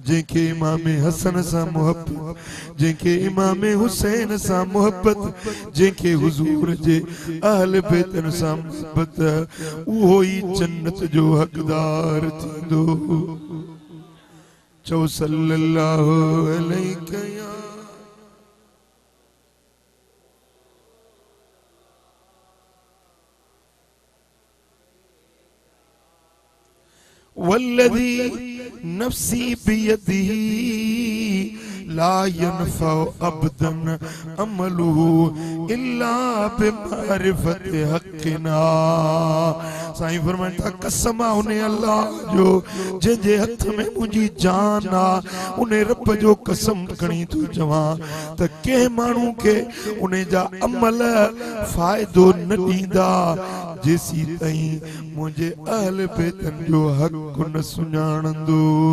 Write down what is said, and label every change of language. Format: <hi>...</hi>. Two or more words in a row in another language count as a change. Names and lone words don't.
<sd>जंहिंखे इमाम हसन सां मोहब्बत, जंहिंखे इमाम हुसैन सां मोहब्बत, जंहिंखे हुजूर जे अहल बैतन सां मोहब्बत, उहो ई जन्नत जो हक़दार थींदो।</sd> <ar>चओ صلى الله عليه يا والذي نفسي بيده لا ينفع عبدا عمله إلا بمعرفة حقنا.</ar> <sd>साईं फरमाइनि था कसम आहे उन अल्लाह जो जंहिंजे हथ में मुंहिंजी जान आहे, उन रब जो कसम खणी थो चवां त कंहिं माण्हू खे उन जा अमल फ़ाइदो न ॾींदा जेसी ताईं मुंहिंजे अहल बैतन जो हक़ न सुञाणंदो,</sd>